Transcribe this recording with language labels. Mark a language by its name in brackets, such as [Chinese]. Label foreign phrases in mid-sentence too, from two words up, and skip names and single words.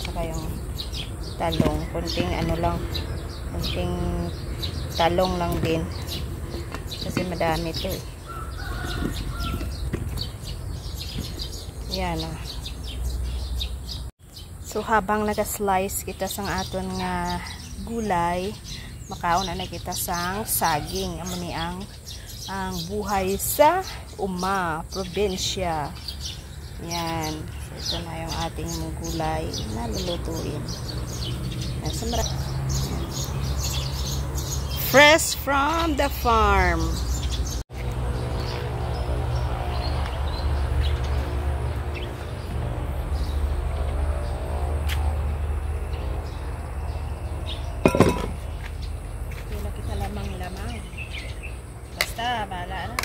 [Filipino] Saka yung talong. Konting ano lang. Konting talong lang din. Kasi madami ito eh. Yan ah. [Hiligaynon] So habang naka-slice kita sang aton nga gulay, makaon na kita sang saging. Amo ni ang buhay sa probinsya. [Filipino] Yan. So, ito na yung ating gulay na lulutuin. [English] Fresh from the farm. [Hiligaynon] Wala kita lamang-lamang. [Filipino] Basta, bahala na.